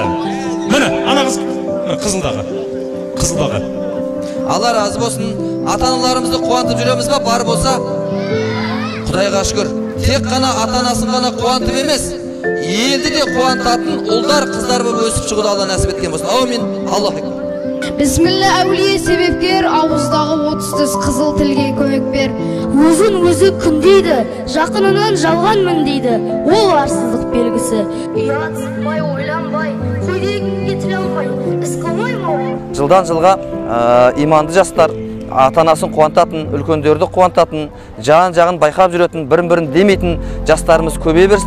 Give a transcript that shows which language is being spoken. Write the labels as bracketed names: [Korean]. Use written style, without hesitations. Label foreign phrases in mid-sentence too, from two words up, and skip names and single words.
[Kazakh] Міне, ана қызылдағы. Алла разы болсын. Ата-аналарымызды қуантып жүреміз ба? Бар болса, Құдайға шүкір. Тек қана ата-анасын ғана қуантып емес, елді де қуантатын ұлдар, қыздар болып өсіп шығуды Алла нәсіп еткен болсын. Аумин. [Arabic] الله أكبر. [Kazakh] Бисмилла, әулие себепкер, ауыздағы 30 қызыл тілге көмек бер. Өзін-өзі күндейді, жақынынан жалғанмын дейді. Ол арсыздық белгісі. Ұят сықпай, ойланбай, қойдегенге тіл алмай, іс қылмай ма? Жылдан жылға иманды жастар ата-анасын қуантатын, үлкендерді қуантатын, жағын байқап жүретін, бірін-бірін демейтін жастарымыз көбейе берсін.